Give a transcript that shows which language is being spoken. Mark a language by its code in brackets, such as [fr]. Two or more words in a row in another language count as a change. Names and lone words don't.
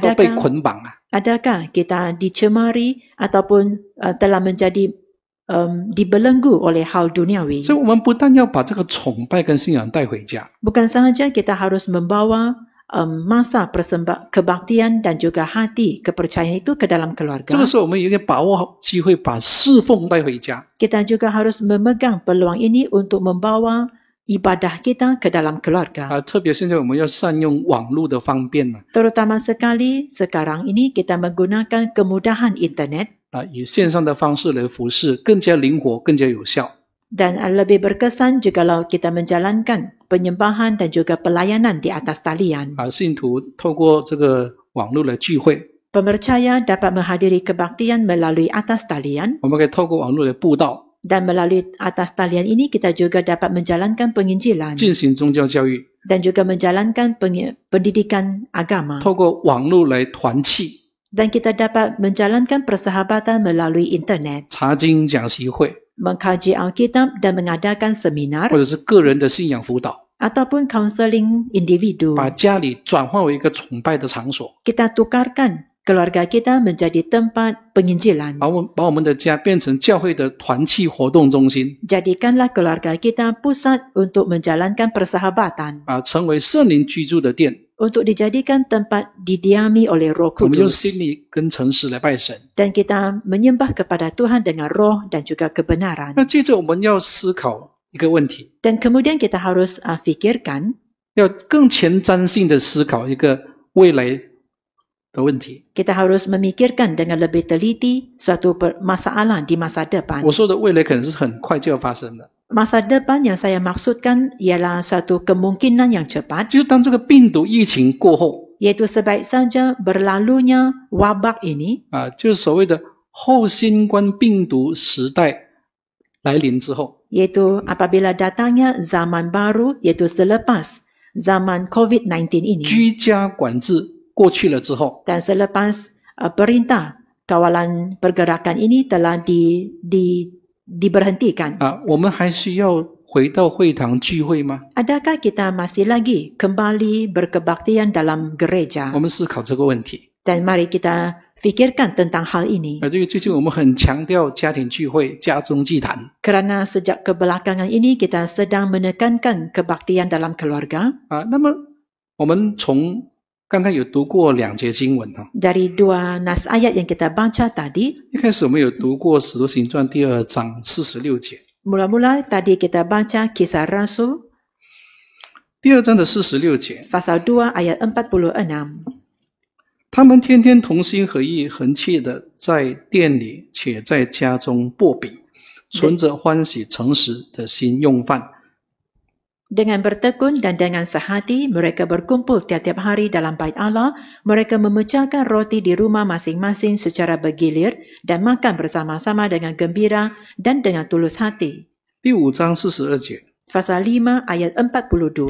[zh] 都被捆绑啊！ [ms] Adakah kita dicemari ataupun telah menjadi dibelenggu oleh hal duniawi? [zh] 所以我们不但要把这个崇拜跟信仰带回家， [ms] Bukan sahaja kita harus membawa masa kebaktian dan juga hati kepercayaan itu ke dalam [zh] 这 [ms] keluarga. [zh] 个时候我们也应该把握好机会，把侍奉带回家。 [ms] Kita juga harus memegang peluang ini untuk membawa ibadah kita ke dalam keluarga. [zh] 特别现在我们要善用网络的方便呢、 [ms] Terutama sekali sekarang ini kita menggunakan kemudahan internet [zh] 以线上的方式来服侍，更加灵活，更加有效。 [ms] dan lebih berkesan jikalau kita menjalankan penyembahan dan juga pelayanan di atas talian. [zh] 信徒透过这个网络来聚会， [ms] Pemercaya dapat menghadiri kebaktian melalui atas talian [zh] 我们可以透过网络来布道， [ms] dan melalui atas talian ini kita juga dapat menjalankan penginjilan [zh] 进行宗教教育， [ms] dan juga menjalankan pendidikan agama [zh] 透过网络来团契， [ms] dan kita dapat menjalankan persahabatan melalui internet, [zh] 查经讲习会， [ms] mengkaji Alkitab dan mengadakan seminar [zh] 或者是个人的信仰辅导。 [ms] ataupun counseling individu. [zh] 把家里转化为一个崇拜的场所， [ms] Kita tukarkan keluarga kita menjadi tempat penginjilan. [zh] 把我们的家变成教会的团契活动中心， [ms] Jadikanlah keluarga kita pusat untuk menjalankan persahabatan, [zh] 成为圣灵居住的殿。 [ms] untuk dijadikan tempat didiami oleh Roh [zh] 我们用 [ms] Kudus. [zh] 心里跟诚实来拜神。 [ms] Dan kita menyembah kepada Tuhan dengan roh dan juga kebenaran. [zh] 那接着我们要思考一个问题， [ms] Dan kemudian kita harus fikirkan, [zh] 要更前瞻性的思考一个未来的问题。 [ms] kita harus memikirkan dengan lebih teliti suatu masalah di masa depan. [zh] 我说的未来可能是很快就要发生的， [ms] Masa depan yang saya maksudkan ialah suatu kemungkinan yang cepat, [zh] 就是当这个病毒疫情过后， [ms] iaitu sebaik saja berlalunya wabak ini, [zh] 就是所谓的后新冠病毒时代来临之后， [ms] iaitu apabila datangnya zaman baru, iaitu selepas zaman COVID-19 ini, [zh] 居家管制过去了之后， [ms] dan selepas perintah kawalan pergerakan ini telah diberhentikan. [zh] 我们还需要回到会堂聚会吗？ [ms] Adakah kita masih lagi kembali berkebaktian dalam gereja? [zh] 我们思考这个问题。 [ms] Dan mari kita fikirkan tentang hal ini. [zh] 这个最近我们很强调家庭聚会、家中祭坛。 [ms] Kerana sejak kebelakangan ini kita sedang menekankan kebaktian dalam keluarga. [zh] 那么我们从刚刚有读过2节经文 [ms] Dari dua nas ayat yang kita baca tadi, [zh] 一开始我们有读过使徒行传第2章46节， [ms] mula-mula tadi kita baca Kisah Rasul [zh] 第2章的46节， [ms] pasal 2 ayat 46. [zh] 他们天天同心合意，恒切的在店里且在家中擘饼，存着欢喜诚实的心用饭。 [ms] Dengan bertekun dan dengan sehati, mereka berkumpul tiap-tiap hari dalam bait Allah. Mereka memecahkan roti di rumah masing-masing secara bergilir dan makan bersama-sama dengan gembira dan dengan tulus hati. [zh] 第5章42节， [ms] Pasal 5 ayat 42.